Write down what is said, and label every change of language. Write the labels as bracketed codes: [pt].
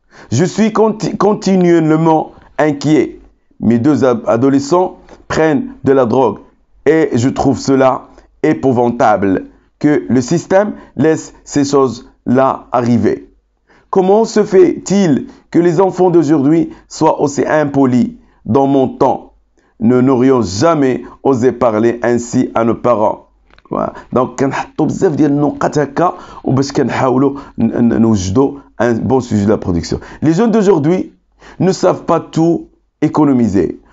[fr] Je suis continuellement inquiet. Mes deux adolescents prennent de la drogue et je trouve cela épouvantable que le système laisse ces choses-là arriver. Comment se fait-il que les enfants d'aujourd'hui soient aussi impolis? Dans mon temps, nous n'aurions jamais osé parler ainsi à nos parents. [ar] Donc, كنحطوا بزاف ديال النقط هكا وباش كنحاولوا نوجدوا [fr] un bon sujet de la production. Les jeunes d'aujourd'hui ne savent pas tout économiser.